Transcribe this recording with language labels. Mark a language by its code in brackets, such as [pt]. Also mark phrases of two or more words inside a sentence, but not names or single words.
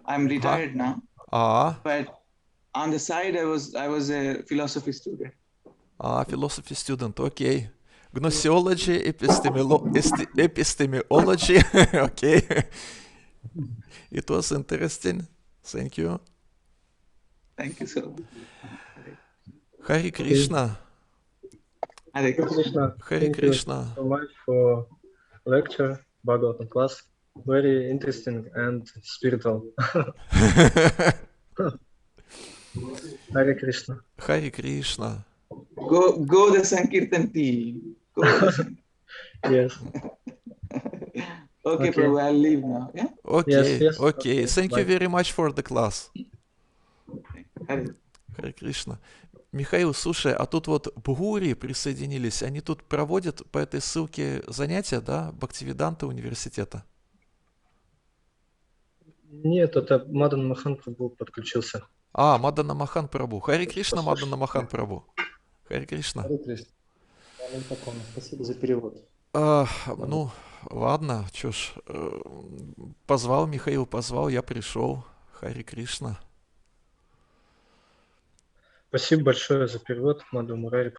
[en] I'm retired now, but on the side, I was a philosophy student. Philosophy student, okay. Gnoseology, epistemology, okay. It was interesting. Thank you. Thank you so much. Hare Krishna. Hare Krishna. Hare Thank Krishna. you so much for lecture, Bhagavatam class. Very interesting and spiritual. Hare Krishna. Hare Krishna. Go the Sankirtan team. Go the Sankirtan. Yes. Okay, Okay. Prabhu, I'll leave now. Yeah. Okay, Yes. okay. Thank you Bye. very much for the class. Hare. [ru] Харе Кришна. Михаил, слушай, а тут вот бхури присоединились, они тут проводят по этой ссылке занятия, да, Бхактивиданта университета? Нет, это Мадан Махан Прабху подключился. Мадана Махан Прабху. Харе Кришна, Мадана Махан Прабху. Харе Кришна. Харе Кришна. Спасибо за перевод. Ну, ладно, чё ж, позвал Михаил, позвал, я пришел. Харе Кришна. Спасибо большое за перевод, Madhava-Murari.